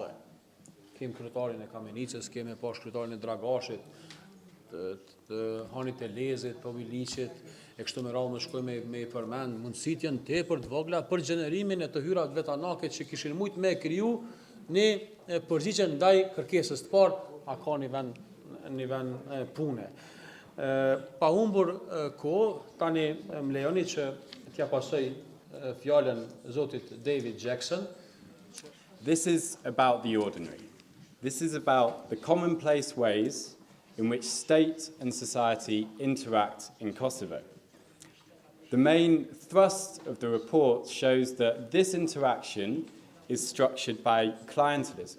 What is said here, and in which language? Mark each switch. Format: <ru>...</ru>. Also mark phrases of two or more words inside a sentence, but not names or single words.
<sq>Kem kryetarin e Kamenicës, kemi pas kryetarin e Dragashit, të Hanit e Lezit, Publikimit, e kështu me radhë më shkoj me i përmend, mundësit janë tepër të vogla për gjenerimin e të hyrat vetanake që kishin mujt me kriju një përgjigje ndaj kërkesës të parë, a ka një vend pune. Pa humbur kohë, tani më lejoni që t'ja pasoj fjalën zotit David Jackson.</sq> <en>This is about the ordinary. This is about the commonplace ways in which state and society interact in Kosovo. The main thrust of the report shows that this interaction is structured by clientelism.</en>